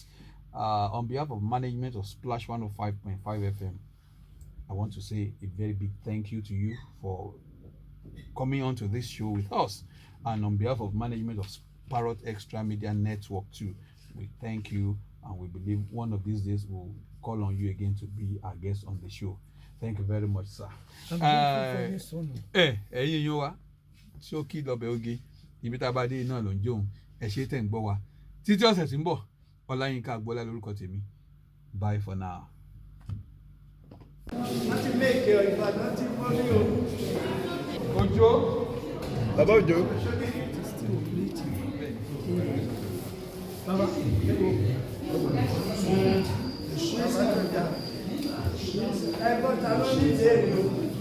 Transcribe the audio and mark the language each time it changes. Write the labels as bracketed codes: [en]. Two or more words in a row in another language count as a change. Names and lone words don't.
[en] On behalf of management of Splash 105.5 FM, I want to say a very big thank you to you for coming on to this show with us. And on behalf of management of Parrot Extra Media Network too, we thank you, and we believe one of these days we'll call on you again to be our guest on the show. Thank you very much, sir. I'm grateful for this honor. [yo] Ẹ̀yin yín wá tí ó kí lọ́bẹ̀ oge ibi tá a bá dé náà ló ń jóun ẹ ṣé tẹ̀ ń gbọ́ wa títí ọ̀sẹ̀ tí ń bọ̀ Ọláyínká Agbọ́lá lórúkọ tèmi. [en] Bye for now. [yo] Láti méèkì Ìbàdàn ti wọ́n ní o. Òjó. Bàbá Òjó. Ẹ̀gbọ́n ta ló ní ìdéèrè o.